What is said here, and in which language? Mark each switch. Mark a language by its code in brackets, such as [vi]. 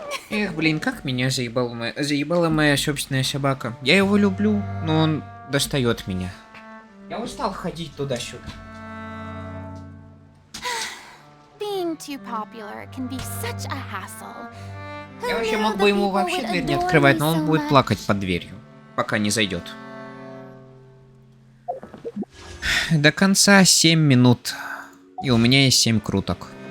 [ru] Эх, блин, как меня заебала моя собственная собака. Я его люблю, но он достает меня. Я устал ходить туда-сюда. [en] Being too popular can be such a hassle. [ru] Я вообще мог бы ему вообще дверь не открывать, но он будет плакать под дверью, пока не зайдет. До конца 7 минут. И у меня есть 7 круток.